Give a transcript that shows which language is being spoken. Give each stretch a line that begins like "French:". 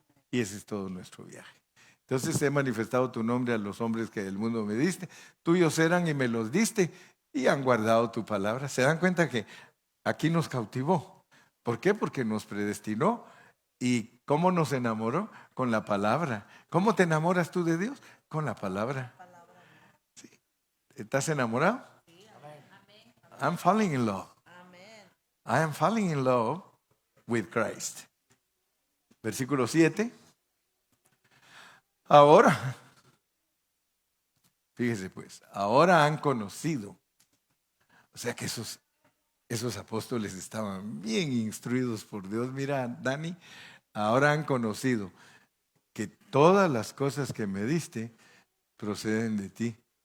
Spanish: Y ese es todo nuestro viaje. Entonces he manifestado tu nombre a los hombres que del mundo me diste, tuyos eran y me los diste y han guardado tu palabra. ¿Se dan cuenta que aquí nos cautivó? ¿Por qué? Porque nos predestinó. ¿Y cómo nos enamoró? Con la palabra. ¿Cómo te enamoras tú de Dios? Con la palabra. Sí. ¿Estás enamorado?
English: I'm falling in love. I am falling in love with Christ.
Spanish: Versículo 7. Ahora, fíjese pues, ahora han conocido. O sea que esos apóstoles estaban bien instruidos por Dios. Mira, Dani, ahora han conocido que todas las cosas que me diste proceden de ti.